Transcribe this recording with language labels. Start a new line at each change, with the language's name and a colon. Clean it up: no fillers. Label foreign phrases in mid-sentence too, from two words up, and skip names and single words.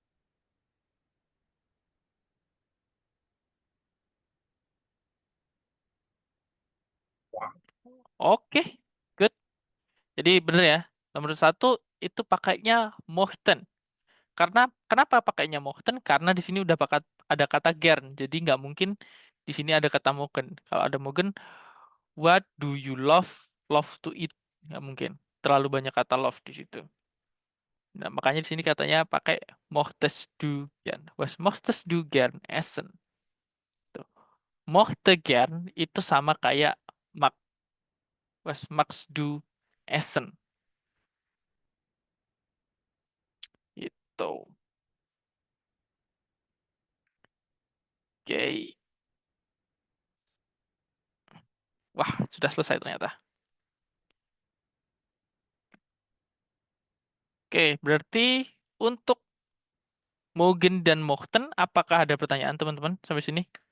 Indonesian: Oke, good. Jadi bener ya. Nomor 1 itu pakainya mochten. Karena kenapa pakainya mochten? Karena di sini udah ada kata gern. Jadi nggak mungkin di sini ada kata mogen. Kalau ada mogen,
English: what do you love? Love to eat.
Indonesian: Nggak mungkin. Terlalu banyak kata love di situ. Nah, makanya di sini katanya pakai
German: mochtest du gern. Was mochtest du gern essen?
Indonesian: Tuh.
German: Mochte gern
Indonesian: itu sama kayak mag.
German: Was magst du essen?
Indonesian: Itu. Oke. Wah, sudah selesai ternyata. Oke, berarti untuk Mogen dan Mochten, apakah ada pertanyaan teman-teman sampai sini?